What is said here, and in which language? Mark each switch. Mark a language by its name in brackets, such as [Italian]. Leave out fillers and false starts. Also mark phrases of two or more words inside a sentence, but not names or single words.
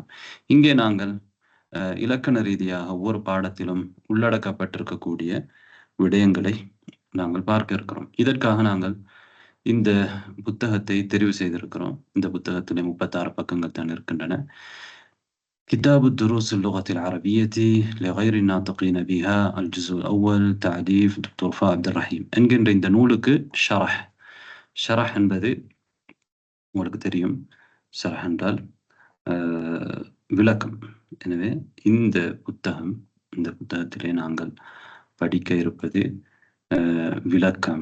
[Tamil] இங்கே நாங்கள் இலக்கண ரீதியாக ஒவ்வொரு பாடத்திலும் உள்ளடக்கப்பட்டிருக்கக்கூடிய விடயங்களை நாங்கள் பார்க்க இருக்கிறோம். இதற்காக நாங்கள் இந்த புத்தகத்தை தெரிவு செய்திருக்கிறோம். இந்த புத்தகத்திலே 36 பக்கங்கள் தான் இருக்கின்றன. கிதாபு துரூஸ் اللغة العربية لغير الناطقين بها الجزء الأول تعليف دكتور فا عبد الرحيم என்கின்ற இந்த நூலுக்கு ஷரஹ் என்பது உங்களுக்கு தெரியும். ஷரஹ் என்றால் விளக்கம். எனவே இந்த புத்தகத்திலே நாங்கள் படிக்க இருப்பது விளக்கம்.